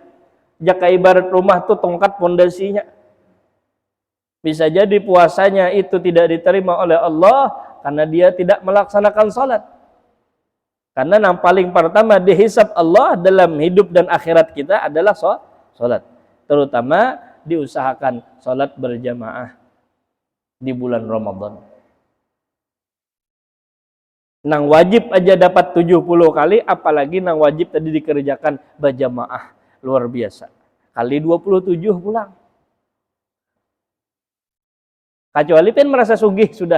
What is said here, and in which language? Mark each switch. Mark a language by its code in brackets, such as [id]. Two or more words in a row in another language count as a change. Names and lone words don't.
[id] Jaka ibarat rumah tuh tongkat pondasinya. Bisa jadi puasanya itu tidak diterima oleh Allah karena dia tidak melaksanakan sholat. Karena yang paling pertama dihisab Allah dalam hidup dan akhirat kita adalah sholat. Terutama diusahakan sholat berjamaah di bulan Ramadan. [bjn] Nang wajib aja dapat 70 kali, apalagi nang wajib tadi dikerjakan berjamaah. Luar biasa. Kali 27 pulang. Kecuali kan merasa sugih sudah.